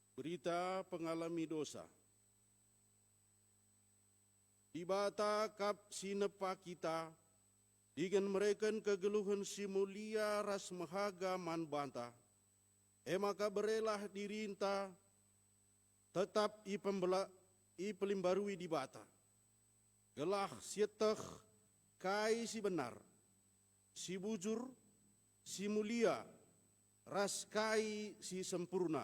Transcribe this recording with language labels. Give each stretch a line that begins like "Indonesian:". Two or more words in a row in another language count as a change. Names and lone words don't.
Batak Karo: Kita pengalami dosa. Di bata kap sinepa kita, dengan mereka kegeluhan si mulia ras mahaga man banta, maka berelah dirinta tetap ipelimbarui di bata. Gelah sieteh kai si benar, si bujur, si mulia, ras kai si sempurna.